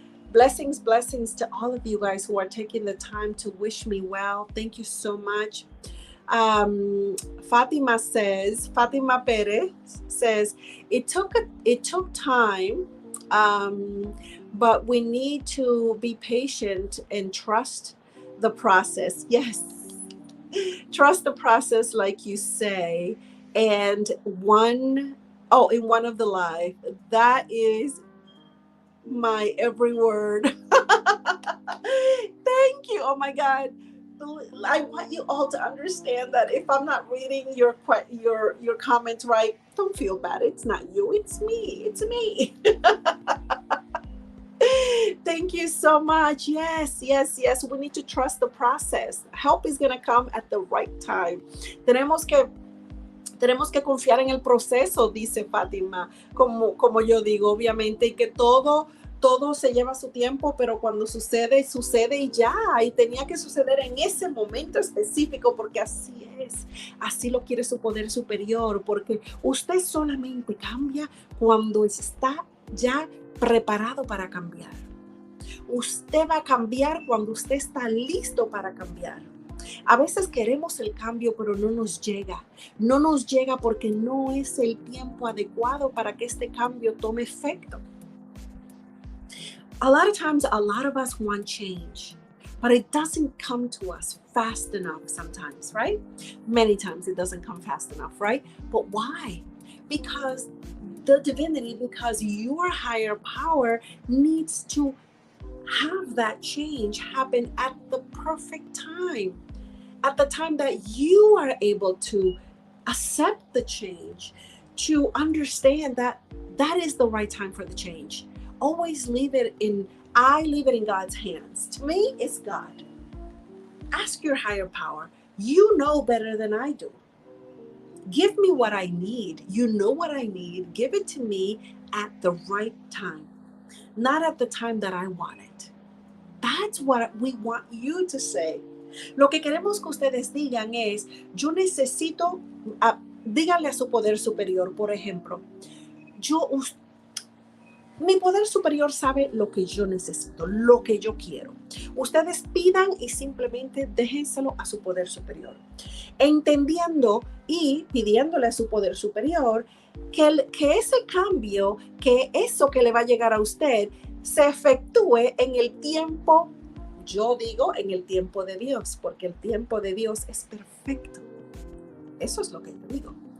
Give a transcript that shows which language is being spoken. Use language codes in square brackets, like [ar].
[en] Blessings to all of you guys who are taking the time to wish me well. Thank you so much. Fatima Perez says, it took time, but we need to be patient and trust the process. Yes. Trust the process, like you say. And in one of the live, that is my every word. Thank you. Oh my God. I want you all to understand that if I'm not reading your comments right, don't feel bad. It's not you. It's me. Thank you so much. Yes. We need to trust the process. Help is going to come at the right time. [es] Tenemos que confiar en el proceso, dice Fátima, como yo digo, obviamente, y que todo se lleva su tiempo, pero cuando sucede y ya, y tenía que suceder en ese momento específico, porque así es, así lo quiere su poder superior, porque usted solamente cambia cuando está ya preparado para cambiar. Usted va a cambiar cuando usted está listo para cambiar. A veces queremos el cambio, pero no nos llega. No nos llega porque no es el tiempo adecuado para que este cambio tome efecto. [en] A lot of times, a lot of us want change, but it doesn't come to us fast enough sometimes, right? Many times it doesn't come fast enough, right? But why? Because the divinity, because your higher power needs to have that change happen at the perfect time, at the time that you are able to accept the change, to understand that that is the right time for the change. Always leave it in God's hands. To me, it's God. Ask your higher power. You know better than I do. Give me what I need. You know what I need. Give it to me at the right time, not at the time that I want it. That's what we want you to say. [es] Lo que queremos que ustedes digan es, yo necesito, díganle a su poder superior, por ejemplo, mi poder superior sabe lo que yo necesito, lo que yo quiero. Ustedes pidan y simplemente déjenselo a su poder superior, entendiendo y pidiéndole a su poder superior que ese cambio, que eso que le va a llegar a usted, se efectúe en el tiempo, yo digo en el tiempo de Dios, porque el tiempo de Dios es perfecto. Eso es lo que yo digo.